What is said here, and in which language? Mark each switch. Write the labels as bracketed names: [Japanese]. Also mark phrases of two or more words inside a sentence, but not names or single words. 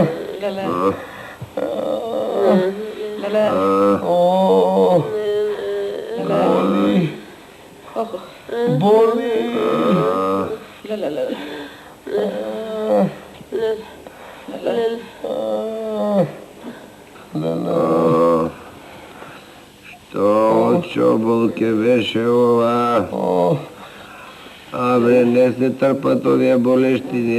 [Macedonian] леле. Леле. О, боли. Охо. Боли. Леле, леле. Што очобол ке беше ова? Абре, не се трпат овие болештини.